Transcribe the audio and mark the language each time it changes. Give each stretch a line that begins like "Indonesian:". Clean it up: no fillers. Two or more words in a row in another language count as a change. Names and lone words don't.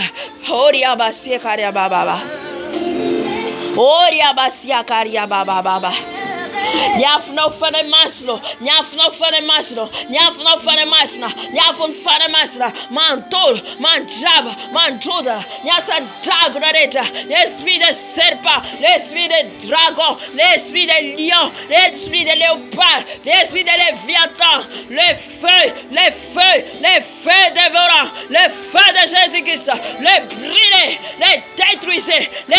Malagasy: Oria basia karia baba. Ny afonao fanahy masina, ny afonao fanahy masina, ny afonao fanahy masina, ny afon'ny fanahy masina. Mantoro, mandrava, mandrodana ny asan'ny dragona rehetra,
French: l'esprit de serpent, l'esprit de dragon, l'esprit de lion, l'esprit de léopard, l'esprit de léviathan, le feu dévorant, le feu de Jésus-Christ, le brûler, les détruisez.